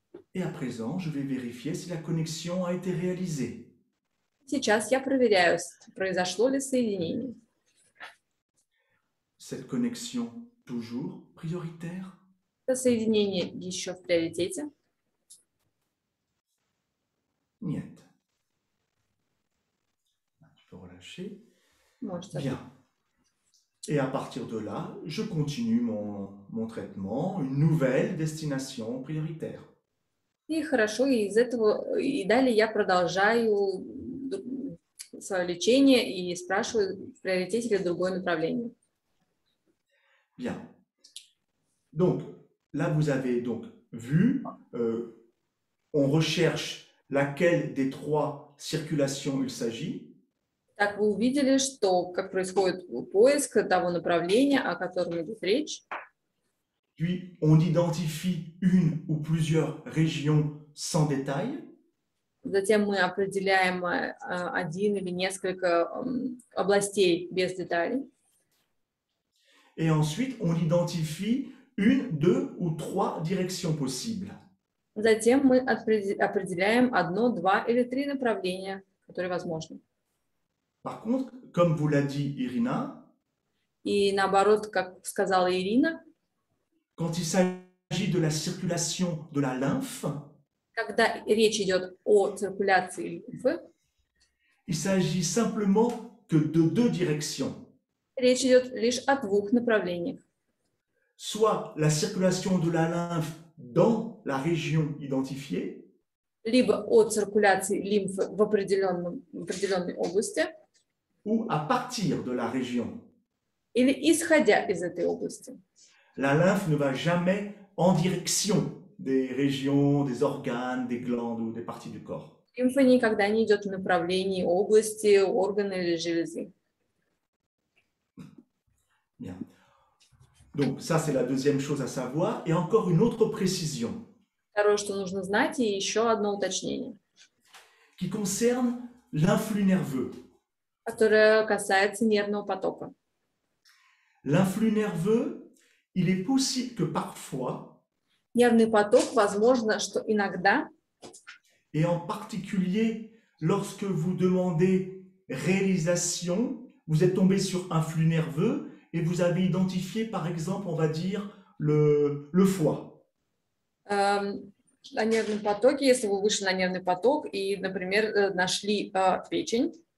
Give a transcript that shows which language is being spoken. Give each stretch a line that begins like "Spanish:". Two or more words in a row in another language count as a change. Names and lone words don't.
French: Et à présent, je vais vérifier si la connexion a été réalisée.
Russian: Сейчас я проверяю, произошло ли соединение.
French: Cette connexion toujours prioritaire?
Russian: Это соединение еще в приоритете?
French: Niet. Tu peux relâcher.
Russian: Можете.
French: Bien. Et à partir de là, je continue mon traitement, une nouvelle destination prioritaire.
Russian: И хорошо, и из этого, и далее я продолжаю свое лечение и спрашиваю, в приоритете ли другое направление.
French: Bien. Donc, là, vous avez donc vu, on recherche laquelle des trois circulations il s'agit.
Russian: Так вы увидели, что как происходит поиск того направления, о котором идет речь.
French: Puis, on identifie une ou plusieurs régions sans détail.
Russian: Затем мы определяем один или несколько областей без деталей.
French: Et ensuite, on identifie une, deux ou trois directions possibles.
Russian: Затем мы определяем одно, два или три направления, которые возможны.
French: Par contre, comme vous l'a dit Irina,
Russian: и наоборот, как сказала Ирина,
French: quand il s'agit de la circulation de la lymphe,
Russian: когда речь идет о циркуляции лимфы,
French: il s'agit simplement que de deux directions.
Russian: Речь идет лишь о двух направлениях.
French: Soit la circulation de la lymphe dans la région identifiée,
Russian: Либо о циркуляции лимфы в определенной области,
French: ou à partir de la région.
Russian: или исходя из этой области.
French: La lymphe ne va jamais en direction des régions, des organes, des glandes ou des parties du corps.
Russian: Лимфа никогда не идет в направлении области, органа или железы.
French: Bien. Donc ça, c'est la deuxième chose à savoir. Et encore une autre précision.
Russian: Второе, что нужно знать, и еще одно уточнение.
French: Qui concerne l'influx nerveux.
Russian: Которое касается нервного потока.
French: L'influx nerveux, il est possible que parfois,
Russian: нервный поток, возможно, что иногда,
French: et en particulier lorsque vous demandez réalisation, vous êtes tombé sur un flux nerveux et vous avez identifié, par exemple, on va dire, le foie.
Russian: На нервном потоке, если вы вышли на нервный поток и, например, нашли печень,